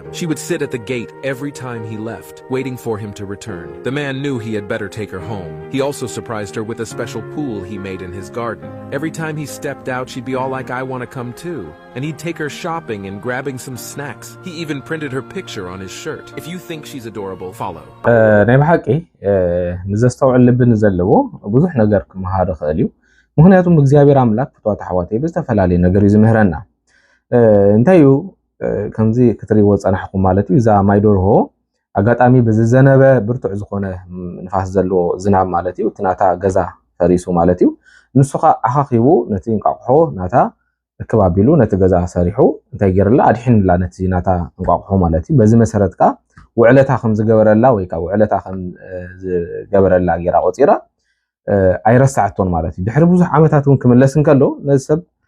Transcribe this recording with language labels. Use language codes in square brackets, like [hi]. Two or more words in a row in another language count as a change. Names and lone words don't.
[en] She would sit at the gate every time he left, waiting for him to return. The man knew he had better take her home. He also surprised her with a special pool he made in his garden. Every time he stepped out, she'd be all like, I want to come too. And he'd take her shopping and grabbing some snacks. He even printed her picture on his shirt. If you think she's adorable, follow. [ti] ናይ ብሓቂ ንዘስተውዕል ልብን ዘለዎ ብዙሕ ነገር ክመሃር ይኽእል እዩ ምክንያቱም እግዚአብሔር አምላክ ፍትዋት ኣሕዋተይ ብዝተፈላለየ ነገር እዩ ዝምህረና እንታይ እዩ ከምዚ ክትሪእዎ ፀናሕኩም ማለት እዩ እዛ ማይ ደርሆ ኣጋጣሚ ብዝዘነበ ብርቱዕ ዝኾነ ንፋስ ዘለዎ ዝናብ ማለት እዩ እቲ ናታ ገዛ ፈሪሱ ማለት እዩ ንሱኻ ኣኻኺቡ ነቲ እንቋቑሖ ናታ እከባቢሉ ነቲ ገዛ ሰሪሑ እንታይ ገይርላ ኣድሒንላ ነቲ ናታ እንቋቑሖ ማለት እዩ በዚ መሰረት ካ ውዕለታ ከም ዝገበረላ ወይ ካ ውዕለታ ከም ዝገበረላ ጌራ ቆፂራ ኣይረሳዕቶን ማለት እዩ ድሕሪ ብዙሕ ዓመታት እውን ክምለስ እንከሎ ነዚ ሰብ